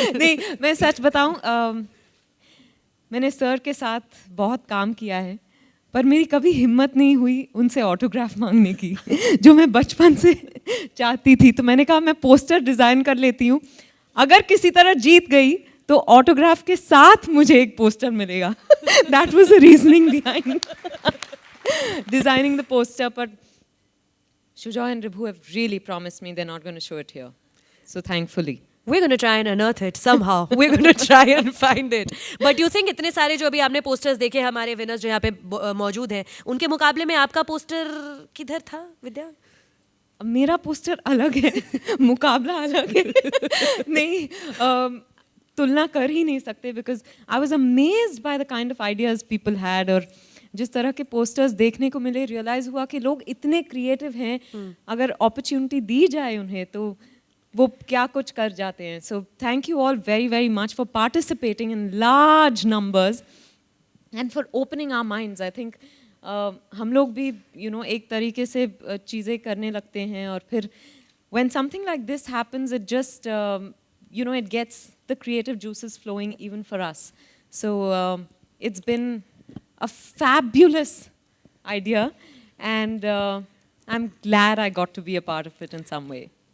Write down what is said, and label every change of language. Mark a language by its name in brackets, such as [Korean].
[Hindi] नहीं, मैं सच बताऊं, मैंने सर के साथ बहुत काम किया है पर मेरी कभी हिम्मत नहीं हुई उनसे ऑटोग्राफ मांगने की जो मैं बचपन से चाहती थी. तो मैंने कहा मैं पोस्टर डिज़ाइन कर लेती हूँ, अगर किसी तरह जीत गई तो ऑटोग्राफ के साथ मुझे एक पोस्टर मिलेगा. [English] That was the reasoning behind designing the poster. But Shujoy and Ribhu have really promised me they're not going to show it here. So thankfully. We're going to try and unearth it somehow. We're going to try and find it. But you think [Hindi] इतने सारे जो अभी आपने posters देखे हमारे winners जो यहाँ पे मौजूद हैं, उनके मुकाबले में आपका पोस्टर किधर था, विद्या? मेरा पोस्टर अलग है, मुकाबला अलग है. नहीं, तुलना कर ही नहीं सकते [English] because I was amazed by the kind of ideas people had. [Hindi] और जिस तरह के पोस्टर्स देखने को मिले, रियलाइज हुआ कि लोग इतने क्रिएटिव हैं, अगर अपॉर्चुनिटी दी जाए उन्हें तो वो क्या कुछ कर जाते हैं. [English] So thank you all very very much for participating in large numbers and for opening our minds. I think [Hindi] हम लोग भी एक तरीके से चीज़ें करने लगते हैं और फिर [English] When something like this happens it just it gets the creative juices flowing even for us. So it's been a fabulous idea and I'm glad I got to be a part of it in some way.